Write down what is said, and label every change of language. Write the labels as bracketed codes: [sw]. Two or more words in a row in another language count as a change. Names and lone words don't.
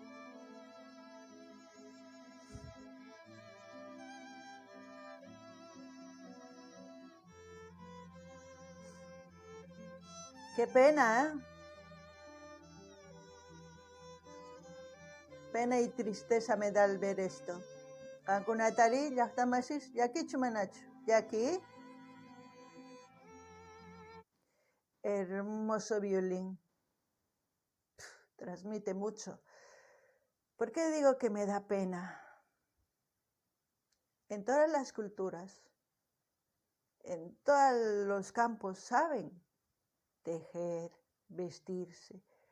[es] qué pena, ¿eh? Pena y tristeza me da al ver esto. [qu] Qankunatari llaqtamasis yakichu manachu? Yaki. [es] Hermoso violín. Transmite mucho. ¿Por qué digo que me da pena? En todas las culturas, en todos los campos saben tejer, vestirse.